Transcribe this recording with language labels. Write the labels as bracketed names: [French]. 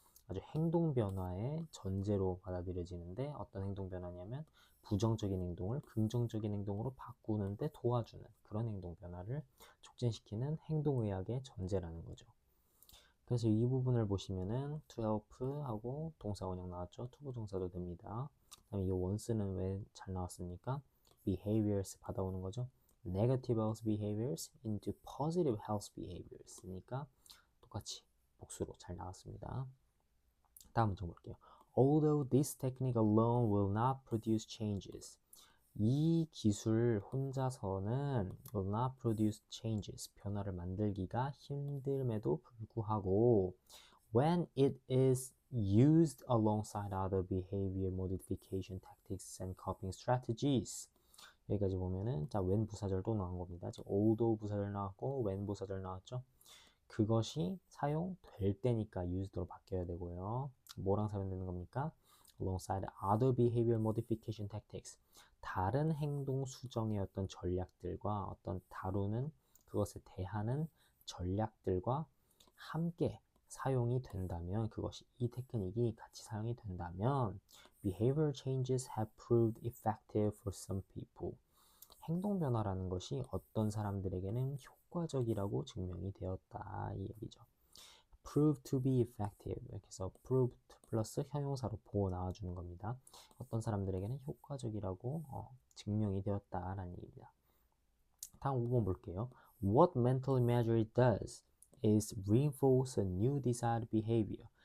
[Korean] 아주 행동 변화의 전제로 받아들여지는데, 어떤 행동 변화냐면 부정적인 행동을 긍정적인 행동으로 바꾸는데 도와주는 그런 행동 변화를 촉진시키는 행동의학의 전제라는 거죠. 그래서 이 부분을 보시면은 to help 하고 동사 원형 나왔죠. 투부정사도 됩니다. 그다음에 이 once는 왜 잘 나왔습니까? behaviors 받아오는 거죠. [English] negative health behaviors into positive health behaviors니까 [Korean] 똑같이 복수로 잘 나왔습니다. 다음 문장 볼게요. [English] Although this technique alone will not produce changes. [Korean] 이 기술 혼자서는 [English] will not produce changes. [Korean] 변화를 만들기가 힘듦에도 불구하고 [English] when it is used alongside other behavior modification tactics and coping strategies. [Korean] 여기까지 보면은 자, when 부사절 또 나온 겁니다. 지금 although 부사절 나왔고 when 부사절 나왔죠. 그것이 사용될 때니까 used로 바뀌어야 되고요. 뭐랑 사용되는 겁니까? [English] alongside other behavior modification tactics. [Korean] 다른 행동 수정의 어떤 전략들과 어떤 다루는 그것에 대하는 전략들과 함께 사용이 된다면, 그것이 이 테크닉이 같이 사용이 된다면 [English] behavior changes have proved effective for some people. [Korean] 행동 변화라는 것이 어떤 사람들에게는 효과적이라고 증명이 되었다, 이 얘기죠. [English] prove to be effective, [Korean] 이렇게 해서 prove 플러스 형용사로 보어 나와주는 겁니다. 어떤 사람들에게는 효과적이라고 증명이 되었다라는 얘기입니다. 다음 5번 볼게요. [English] What mental imagery does is reinforce a new desired behavior.